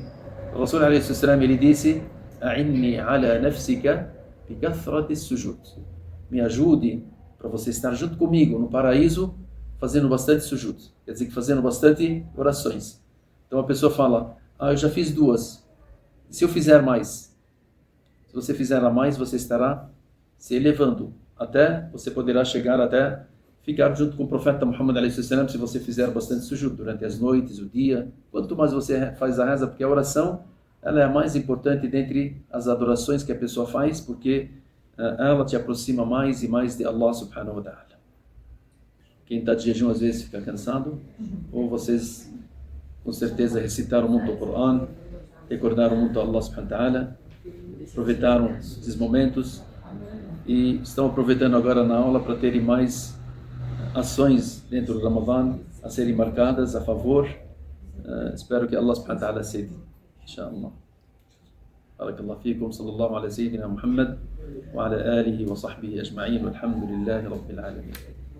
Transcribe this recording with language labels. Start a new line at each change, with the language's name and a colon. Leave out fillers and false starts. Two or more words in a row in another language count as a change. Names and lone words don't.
Portuguese: O Rasul a.s. ele disse,
Arabic: أعني على نفسك بكثرة السجود.
Portuguese: Me ajude para você estar junto comigo no paraíso, fazendo bastante sujud. Quer dizer que fazendo bastante orações. Então a pessoa fala, eu já fiz 2. E se eu fizer mais? Se você fizer a mais, você estará se elevando. Até, você poderá chegar até ficar junto com o profeta Muhammad a.s. se você fizer bastante sujud durante as noites, o dia. Quanto mais você faz a reza, porque a oração ela é a mais importante dentre as adorações que a pessoa faz, porque ela te aproxima mais e mais de Allah
Arabic: سبحانه وتعالى.
Portuguese: Quem está de jejum às vezes fica cansado, ou vocês com certeza recitaram muito o Coran, recordaram muito a Allah
Arabic: سبحانه وتعالى,
Portuguese: aproveitaram esses momentos e estão aproveitando agora na aula para terem mais ações dentro do Ramadan a serem marcadas a favor. Espero que Allah
Arabic: سبحانه وتعالى
Portuguese: aceite, inshallah.
Arabic: بارك الله فيكم، صلى الله على سيدنا محمد وعلى آله وصحبه أجمعين، والحمد لله رب العالمين.